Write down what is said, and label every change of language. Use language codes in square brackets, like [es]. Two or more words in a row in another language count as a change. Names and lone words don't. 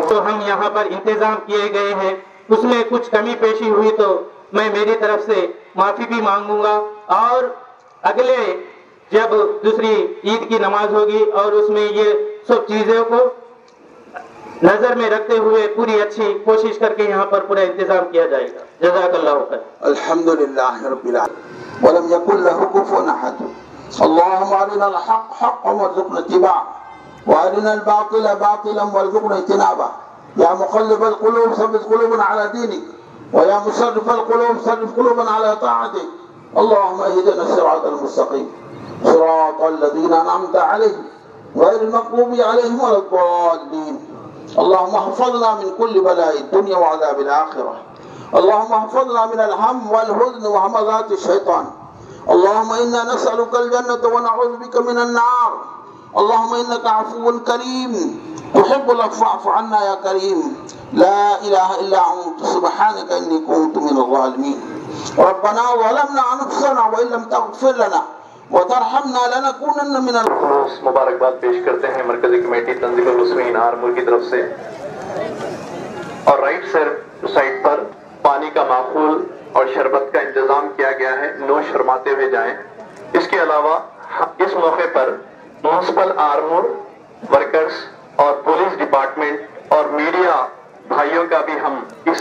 [ur] تو ہم یہاں پر انتظام کیے گئے ہیں، اس میں کچھ کمی بیشی ہوئی تو میں میری طرف سے معافی بھی مانگوں گا. اور اگلے جب دوسری عید کی نماز ہوگی اور اس میں یہ سب چیزوں کو نظر میں رکھتے ہوئے پوری اچھی کوشش کر کے یہاں پر پورا انتظام کیا جائے گا. [ar] جزاك الله خير. الحمد لله رب العالمين ولم يكن له كفوا أحد. اللهم أرنا الحق حقا وارزقنا اتباعه وأرنا الباطل باطلا وارزقنا اجتنابه. يا مقلب القلوب ثبت قلوبنا على دينك ويا مصرف القلوب صرف قلوبنا على طاعتك. اللهم اهدنا الصراط المستقيم صراط الذين أنعمت عليهم غير المغضوب عليهم ولا الضالين. اللهم احفظنا من كل بلاء الدنيا وعذاب الآخرة. اللهم احفظنا من الهم والحزن وهمزات الشيطان. اللهم إنا نسألك الجنة ونعوذ بك من النار. اللهم إنك عفو كريم تحب العفو فاعف عنا يا كريم. لا إله إلا أنت سبحانك إني كنت من الظالمين. ربنا ظلمنا أنفسنا وإن لم تغفر لنا وترحمنا لنكونن من. [ur] مبارکباد پیش کرتے ہیں مرکزی کمیٹی تنظیم المسلمین آرمور کی طرف سے. اور [en] right side [ur] پر پانی کا معقول اور شربت کا انتظام کیا گیا ہے، نو شرماتے ہوئے جائیں. اس کے علاوہ اس موقع پر میونسپل آرمور ورکرز اور [en] police department [ur] اور میڈیا بھائیوں کا بھی ہم اس